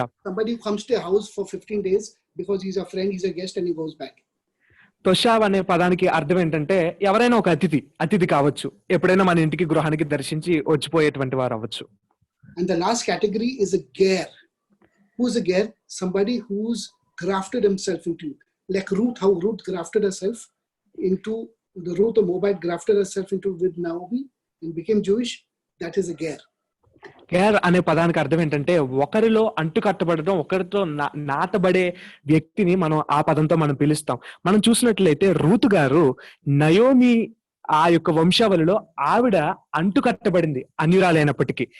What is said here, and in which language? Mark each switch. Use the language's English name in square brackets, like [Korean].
[English] Somebody who comes to a house for 15 days because he's a friend, he's a guest, and he goes back. [Telugu] తోషావ్ అనే పదానికి అర్థం ఏంటంటే ఎవరైనా ఒక అతిథి కావచ్చు, ఎప్పుడైనా మన ఇంటికి గృహానికి దర్శించి వచ్చిపోయేటువంటి వారు అవ్వచ్చు. [English] And the last category is a ger. Who's a ger? Somebody who's grafted himself into, like Ruth, how Ruth grafted herself into Ruth, the Moabite grafted herself into with Naomi and became Jewish. That is a ger. [Telugu] Gear అనే పదానికి అర్థం ఏంటంటే ఒకరిలో అంటుకట్టబడడం, ఒకరితో నాటబడే వ్యక్తిని మనం ఆ పదంతో మనం పిలుస్తాం. మనం చూసినట్లయితే రూతు గారు నయోమి ఆ యొక్క వంశావళిలో ఆవిడ అంటుకట్టబడింది అన్యురాలైనప్పటికీ.